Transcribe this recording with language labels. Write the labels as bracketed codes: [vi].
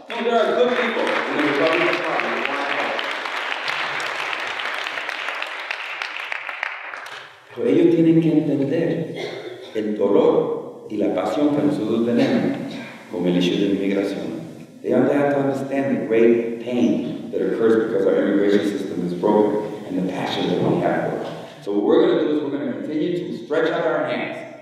[en] No, there are good people in the Republican Party who want to help us. [es] Pero ellos tienen que entender el dolor y la pasión que nosotros tenemos con el issue de inmigración. [en] They have to understand the great pain that occurs because our immigration system is broken and the passion that we have for it. So what we're going to do is we're going to continue to stretch out our hands.